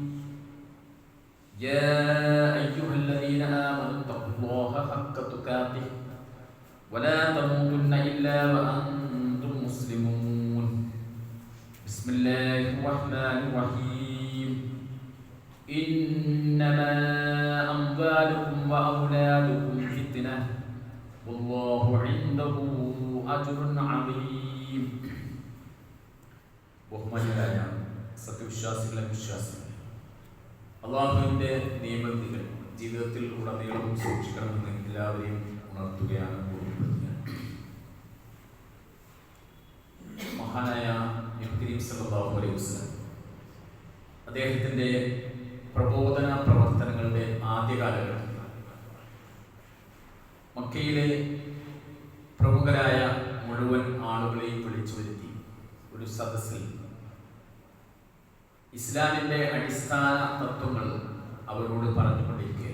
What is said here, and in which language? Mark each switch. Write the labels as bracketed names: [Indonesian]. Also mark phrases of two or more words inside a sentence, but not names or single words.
[Arabic] يا أيها الذين آمنوا اتقوا الله حق تقاته ولا تموتن إلا وأنتم مسلمون بسم الله الرحمن الرحيم إنما أموالكم وأولادكم فتنة والله عنده أجر عظيم [Malayalam] ബഹുമാന്യരായ സത്യവിശ്വാസികളെ വിശ്വാസികളെ അള്ളാഹുവിൻ്റെ നിയമങ്ങൾ ജീവിതത്തിൽ ഉടനീളം സൂക്ഷിക്കണമെന്ന് എല്ലാവരെയും ഉണർത്തുകയാണ് മഹാനായ നബി കരീം [Arabic] صلى الله عليه وسلم [Malayalam] അദ്ദേഹത്തിൻ്റെ പ്രബോധന പ്രവർത്തനങ്ങളുടെ ആദ്യകാലഘട്ടം മക്കയിലെ പ്രമുഖരായ മുഴുവൻ ആളുകളെയും വിളിച്ചു വരുത്തി ഒരു സദസ്സിൽ ഇസ്ലാമിൻ്റെ അടിസ്ഥാന തത്വങ്ങൾ അവരോട് പറഞ്ഞുകൊണ്ടിരിക്കുകയായിരുന്നു.